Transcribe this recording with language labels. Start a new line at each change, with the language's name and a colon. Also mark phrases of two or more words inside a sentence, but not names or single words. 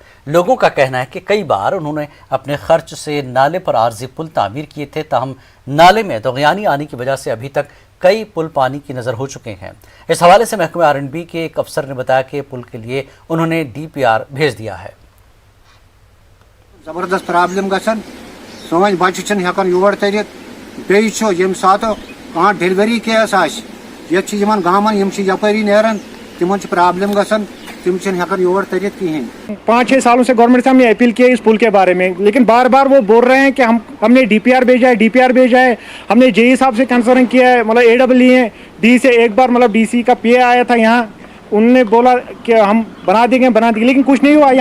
Hindi: लोगों का कहना है कि कई बार उन्होंने अपने खर्च से नाले पर आरजी पुल तामीर किए थे, ताहम नाले में दोगयानी आने की वजह से अभी तक कई पुल पानी की नज़र हो चुके हैं। इस हवाले से महकमे R&B के एक अफसर ने बताया कि पुल के लिए उन्होंने DPR भेज दिया है।
Kashmiri: जबरदस्त प्रॉब्लम गसन सोन बच्चे छन हेकन योर तरित बेई छो यम सात कहाँ डिलीवरी केस आस यत यमन गामन यम यपरी नेरन तिमन प्रॉब्लम गसन तिम छन हेकन योर तरित कहीं।
Hindi: 5-6 सालों से गवर्नमेंट से हमने अपील की है इस पुल के बारे में, लेकिन बार बार वो बोल रहे हैं कि हमने DPR भेजा है। हमने JE साहब से कंसर्न किया है, मतलब AEE है। D से एक बार मतलब DC का PA आया था यहाँ, उनने बोला कि हम बना देंगे, लेकिन कुछ नहीं हुआ।